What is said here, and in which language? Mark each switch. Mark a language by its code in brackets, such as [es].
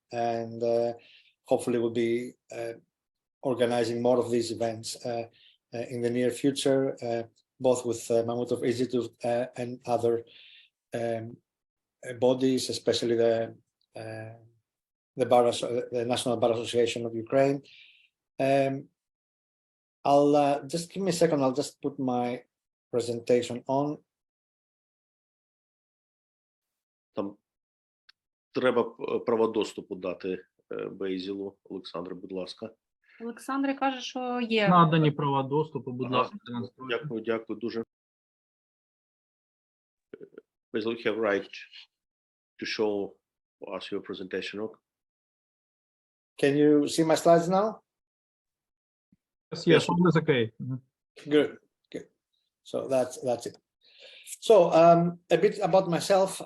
[en] And hopefully we'll be organizing more of these events in the near future, both with Mamutov Institute and other bodies, especially the National Bar Association of Ukraine. I'll just give me a second. I'll just put my presentation on. [uk] Там треба право доступу дати Бейзілу. Олександре, будь ласка. Олександр каже, що є. Надані права доступу, будь ласка. Дякую дуже. [en] Basil, you have right to show us your presentation. Can you see my slides now? Yes, all is okay. Good. So that's it. So a bit about myself.